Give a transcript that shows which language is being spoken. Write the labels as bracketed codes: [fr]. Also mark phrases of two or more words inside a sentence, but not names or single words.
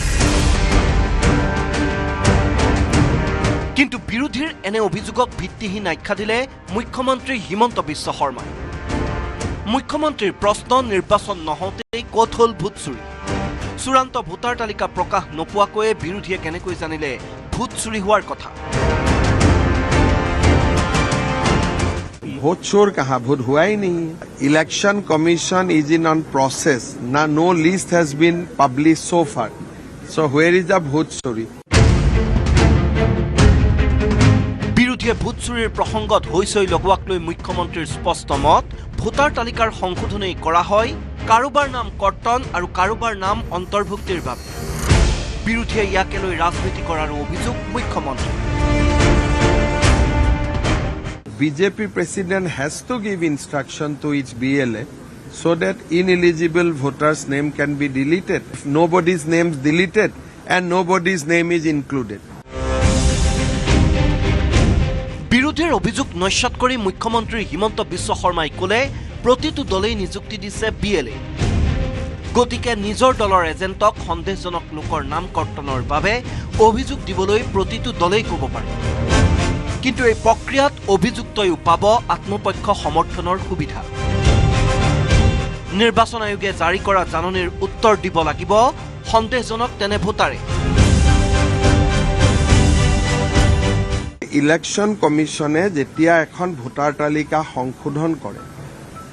[as] কিন্তু বিৰোধীৰ এনে অভিযোগক ভিত্তিহীন আখ্যা দিলে মুখ্যমন্ত্ৰী হিমন্ত বিশ্ব শৰ্মাই মুখ্যমন্ত্ৰীৰ প্ৰশ্ন নিৰ্বাচন নহওঁতেই ক'ত হ'ল ভোট চুৰি চূড়ান্ত ভোটাৰ তালিকা প্ৰকাশ নোপোৱাকৈয়ে বিৰোধীয়ে কেনেকৈ জানিলে ভোট চুৰি হোৱাৰ কথা [hi] वोट चोर कहाँ वोट हुआ ही नहीं [en] Election Commission is in on process na no list has been publish so far so where is the [as] ভোট চুৰি বিৰোধীয়ে ভোট চুৰিৰ প্ৰসংগত হৈচৈ লগোৱাক লৈ মুখ্যমন্ত্ৰীৰ স্পষ্ট মত ভোটাৰ তালিকাৰ সংশোধনী কৰা হয় কাৰোবাৰ নাম কৰ্তন আৰু কাৰোবাৰ নাম অন্তৰ্ভুক্তিৰ বাবে বিৰোধীয়ে ইয়াকে লৈ ৰাজনীতি কৰাৰ অভিযোগ মুখ্যমন্ত্ৰী [en] বিজেপি president has to give instruction to each BLA so that ineligible voters name can be deleted if nobody's name is deleted and nobody's name is included [as] বিৰোধীৰ অভিযোগ নস্যাৎ কৰি মুখ্যমন্ত্ৰী হিমন্ত বিশ্ব শৰ্মাই ক'লে প্ৰতিটো দলেই নিযুক্তি দিছে BLA গতিকে নিজৰ দলৰ এজেণ্টক সন্দেহজনক লোকৰ নাম কৰ্তনৰ বাবে অভিযোগ দিবলৈ প্ৰতিটো দলেই ক'ব পাৰে কিন্তু এই প্ৰক্ৰিয়াত অভিযুক্তয়ো পাব আত্মপক্ষ সমৰ্থনৰ সুবিধা নিৰ্বাচন আয়োগে জাৰি কৰা জাননীৰ উত্তৰ দিব লাগিব সন্দেহজনক তেনে ভোটাৰে ইলেকশ্যন কমিশ্যনে যেতিয়া এখন ভোটাৰ তালিকা সংশোধন কৰে